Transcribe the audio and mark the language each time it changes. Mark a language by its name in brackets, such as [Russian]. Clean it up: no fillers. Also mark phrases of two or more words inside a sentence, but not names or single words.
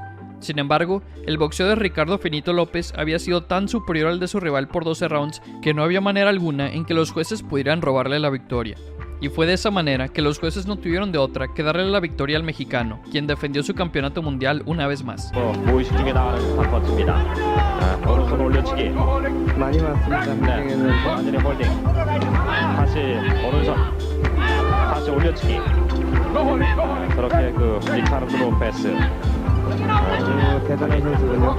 [Spanish] Sin embargo, el boxeo de Ricardo Finito López había sido tan superior al de su rival por 12 rounds que no había manera alguna en que los jueces pudieran robarle la victoria. Y fue de esa manera que los jueces no tuvieron de otra que darle la victoria al mexicano, quien defendió su campeonato mundial una vez más. [Korean] 무의식 중에 나가는 탑퍼트입니다. 오른손 올려치기. 많이 맞습니다. 네. 완전히 홀딩. 다시 오른손. 다시 올려치기. 그렇게 그 리카르도 로페스. 아주 대단한 선수군요.